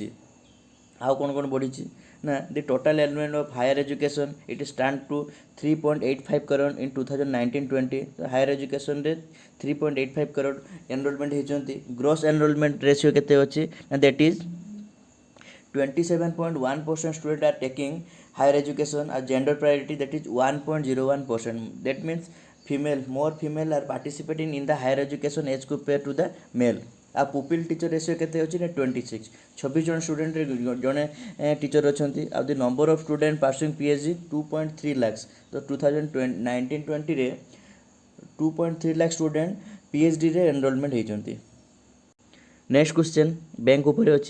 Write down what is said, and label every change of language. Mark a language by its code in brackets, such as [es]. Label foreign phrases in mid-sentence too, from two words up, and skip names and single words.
[or] ଆଉ କ'ଣ ବଢ଼ିଛି ନା [en] the total enrollment of higher education it stand to 3.85 crore in 2019-20. [or] ତ [en] higher education [or] 3.85 crore ଏନରୋଲମେଣ୍ଟ ହେଇଛନ୍ତି। [en] gross enrollment ratio [or] କେତେ ଅଛି ନା [en] that is 27.1% student are taking higher education. ଆଉ gender priority that is 1.01%. that means more female are participating in the higher education as compared to the male। [or] ଆଉ [en] pupil teacher ratio [or] କେତେ ଅଛି ନା 26। 26 ଜଣ ଷ୍ଟୁଡେଣ୍ଟରେ ଜଣେ ଟିଚର ଅଛନ୍ତି। [en] ଆଉ the number of student pursuing PhD 2.3 lakhs. [or] ତ 2019-20ରେ 2.3 lakh ଷ୍ଟୁଡେଣ୍ଟ PhDରେ ଏନରୋଲମେଣ୍ଟ ହେଇଛନ୍ତି। [en] next question bank [or] ଉପରେ ଅଛି।